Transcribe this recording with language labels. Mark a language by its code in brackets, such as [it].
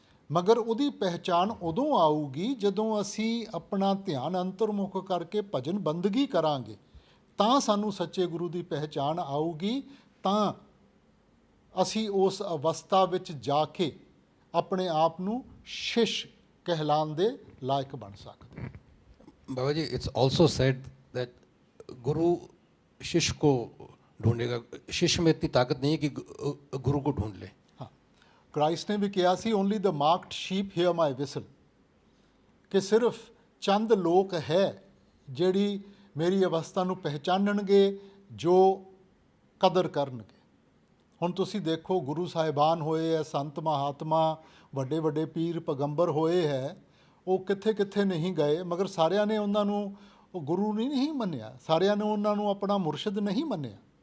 [pa] ਮਗਰ ਉਹਦੀ ਪਹਿਚਾਣ ਉਦੋਂ ਆਊਗੀ ਜਦੋਂ ਅਸੀਂ ਆਪਣਾ ਧਿਆਨ ਅੰਤਰਮੁਖ ਕਰਕੇ ਭਜਨ ਬੰਦਗੀ ਕਰਾਂਗੇ, ਤਾਂ ਸਾਨੂੰ ਸੱਚੇ ਗੁਰੂ ਦੀ ਪਹਿਚਾਣ ਆਊਗੀ, ਤਾਂ ਅਸੀਂ ਉਸ ਅਵਸਥਾ ਵਿੱਚ ਜਾ ਕੇ ਆਪਣੇ ਆਪ ਨੂੰ ਸ਼ਿਸ਼ [hi] कहलाने दे लायक बन सकते हैं। बाबा जी, [en] it's also said that [hi] गुरु शिष्य को ढूंढेगा, शिष्य में इतनी ताकत नहीं है कि गुरु को ढूंढ ले। हाँ, क्राइस्ट ने भी कहा सी, [en] only the marked sheep hear my whistle, [hi] कि सिर्फ चंद लोग है [pa] ਜਿਹੜੀ ਮੇਰੀ ਅਵਸਥਾ ਨੂੰ ਪਹਿਚਾਨਣਗੇ, ਜੋ ਕਦਰ ਕਰਨਗੇ। ਹੁਣ ਤੁਸੀਂ ਦੇਖੋ ਗੁਰੂ ਸਾਹਿਬਾਨ ਹੋਏ ਹੈ, ਸੰਤ ਮਹਾਤਮਾ, ਵੱਡੇ ਵੱਡੇ ਪੀਰ ਪੈਗੰਬਰ ਹੋਏ ਹੈ, ਉਹ ਕਿੱਥੇ ਕਿੱਥੇ ਨਹੀਂ ਗਏ, ਮਗਰ ਸਾਰਿਆਂ ਨੇ ਉਹਨਾਂ ਨੂੰ ਉਹ ਗੁਰੂ ਨਹੀਂ ਮੰਨਿਆ, ਸਾਰਿਆਂ ਨੇ ਉਹਨਾਂ ਨੂੰ ਆਪਣਾ ਮੁਰਸ਼ਿਦ ਨਹੀਂ ਮੰਨਿਆ।